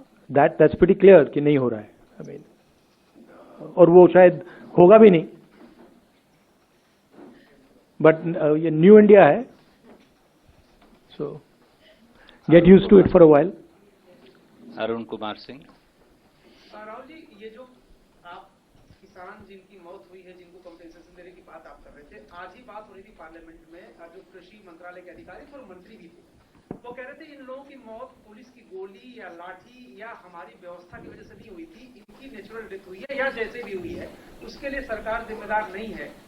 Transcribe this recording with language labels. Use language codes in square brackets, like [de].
[en] That's pretty clear [hi] कि नहीं हो रहा है. [en] I mean, [hi] और वो शायद होगा भी नहीं. [en] But [hi] ये न्यू इंडिया है, [en] so get used to it for a while. Arun Kumar Singh. [hi] Rahul ji, ये जो आप किसान जिनकी मौत हुई है, जिनको कंपेंसेशन देने की बात आप कर रहे थे, आज ही बात हो रही थी पार्लियामेंट में, जो कृषि मंत्रालय के अधिकारी थे और मंत्री भी थे, वो कह रहे थे इन लोगों की मौत पुलिस की गोली या लाठी या हमारी व्यवस्था की वजह से नहीं हुई थी, इनकी नेचुरल डेथ हुई है या जैसे भी हुई है उसके लिए सरकार जिम्मेदार नहीं है.